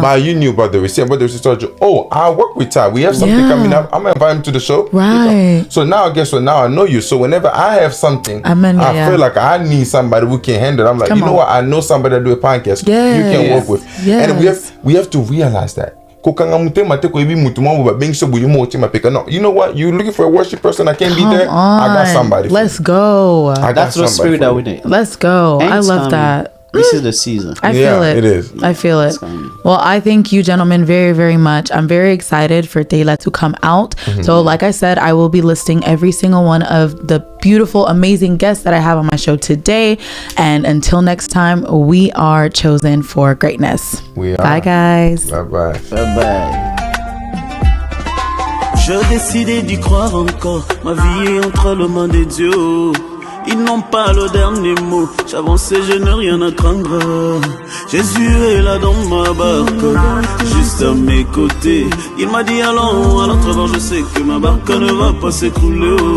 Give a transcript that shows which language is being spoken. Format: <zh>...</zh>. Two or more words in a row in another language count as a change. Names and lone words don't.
<en>But you knew about the receipt. But the receipt told you, oh, I work with Ty. We have something coming up. I'm going to invite him to the show. Right. So now, guess what? Now I know you. So whenever I have something, I feel like I need somebody who can handle it. I'm like, know what? I know somebody that do a podcast. Yes. You can work with. Yes. And we have to realize that. kokanga mutema te ko ebi mutuma bo ba bengso bo yumo otima peka. No, you know what? You're looking for a worship person. I can't be there. I got somebody. Let's go. That's the spirit that we need. Let's go. I love that. This is the season. I feel it. It is. I feel it. Well, I thank you, gentlemen, very, very much. I'm very excited for Tela to come out. So, like I said, I will be listing every single one of the beautiful, amazing guests that I have on my show today. And until next time, we are chosen for greatness. We are. Bye, guys. Bye-bye. Bye-bye.</en> <fr>Je décidais d'y croire encore. Ma vie est entre les mains des dieux. Ils n'ont pas le dernier mot. J'avance et je n'ai rien à craindre. Jésus est là dans ma barque, juste à mes côtés. Il m'a dit allons à l'entrevant. Je sais que ma barque ne va pas s'écrouler.</fr>